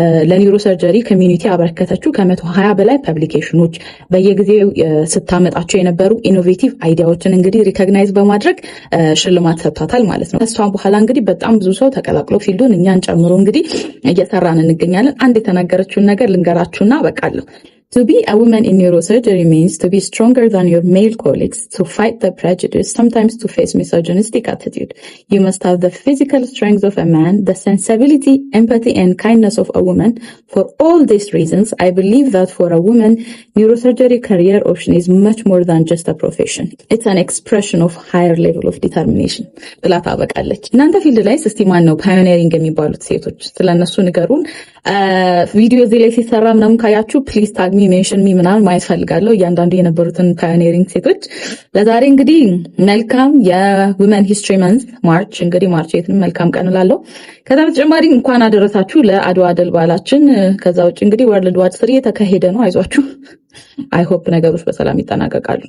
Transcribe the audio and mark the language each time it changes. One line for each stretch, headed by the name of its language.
Amharic: ለኒውሮሰርጀሪ ኮሚኒቲ አበረከተችው ከ120 በላይ ፐብሊኬሽኖች በየጊዜው ስታመጣቸው የነበሩ ኢኖቬቲቭ አይዲያዎችን እንግዲህ ሪኮግናይዝ በማድረግ ሽልማት ሰጥቷታል ማለት ነው። ከሷ በኋላ እንግዲህ በጣም ብዙ ሰው ተቀላቅሎ ፊልዱን እኛን ጨምሮ እንግዲህ እየሰራን እንገኛለን። አንድ የተናገረችውን ነገር ልንገራችሁና በቃለሁ።
English: To be a woman in neurosurgery means to be stronger than your male colleagues, to fight the prejudice, sometimes to face misogynistic attitude. You must have the physical strength of a man, the sensibility, empathy, and kindness of a woman. For all these reasons, I believe that for a woman, neurosurgery career option is much more than just a profession. It's an expression of higher level of determination.
Amharic: ብላ ታበቃለች። እናንተ ፊልድ ላይ እስቲ ማን ነው ፓዮኒሪንግ የሚባሉት ሴቶች? ስለነሱ ንገሩን። ቪዲዮ እዚህ ላይ ሲሰራ ምናምን ካያችሁ
English: ፕሊዝ ታግ ሚ ሜንሽን ሚ
Amharic: ምናምን ማየት ፈልጋለሁ እያንዳንዱ የነበሩትን ፓዮኒሪንግ ሴቶች። ለዛሬ እንግዲህ መልካም የውመን ሂስትሪ መንዝ ማርች እንግዲህ ማርች የትንም መልካም ቀን እላለሁ። ከዛ በተጨማሪ እንኳን አደረሳችሁ ለአድዋ ድል በዓላችን። ከዛ ውጭ እንግዲህ ወርልድ ዋር 3 እየተካሄደ ነው። አይዟችሁ።
English: አይ ሆፕ
Amharic: ነገሮች በሰላም ይጠናቀቃሉ።